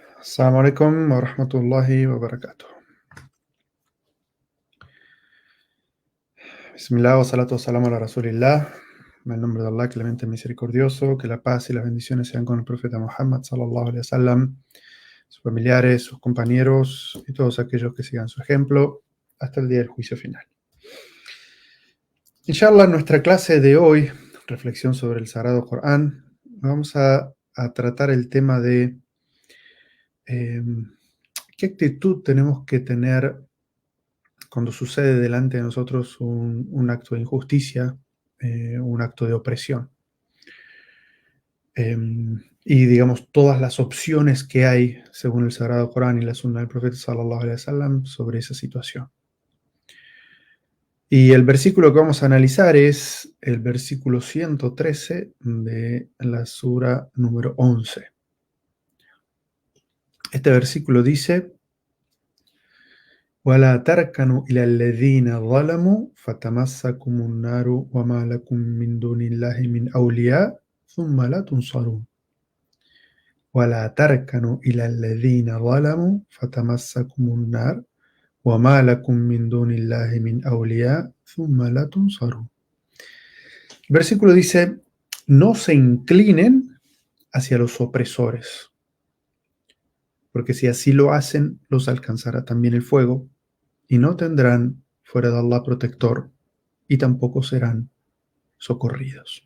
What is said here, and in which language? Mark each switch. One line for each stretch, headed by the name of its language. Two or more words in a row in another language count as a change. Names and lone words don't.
Arabic: السلام عليكم ورحمة الله وبركاته. بسم الله والصلاة والسلام على رسول الله.
Spanish: En el nombre de Allah, clemente misericordioso, que la paz y las bendiciones sean con el profeta Muhammad
Arabic: صلى الله عليه وسلم,
Spanish: sus familiares, sus compañeros y todos aquellos que sigan su ejemplo hasta el día del juicio final. Inshallah, en nuestra clase de hoy, reflexión sobre el Sagrado Corán, vamos a tratar el tema de qué actitud tenemos que tener cuando sucede delante de nosotros un acto de injusticia, un acto de opresión. Y digamos, todas las opciones que hay, según el Sagrado Corán y la Sunna del Profeta
Arabic: صلى الله عليه وسلم,
Spanish: sobre esa situación. Y el versículo que vamos a analizar es el versículo 113 de la sura número 11. Este versículo dice:
Arabic: ولا تركنوا إلى الذين ظلموا فتمسكم النار وما لكم من دون الله من أولياء ثم لا تنصرون. ولا تركنوا إلى الذين ظلموا فتمسكم النار وما لكم من دون الله من أولياء ثم لا تنصرون.
Spanish: El versículo dice: no se inclinen hacia los opresores, porque si así lo hacen, los alcanzará también el fuego, y no tendrán fuera de Allah protector, y tampoco serán socorridos.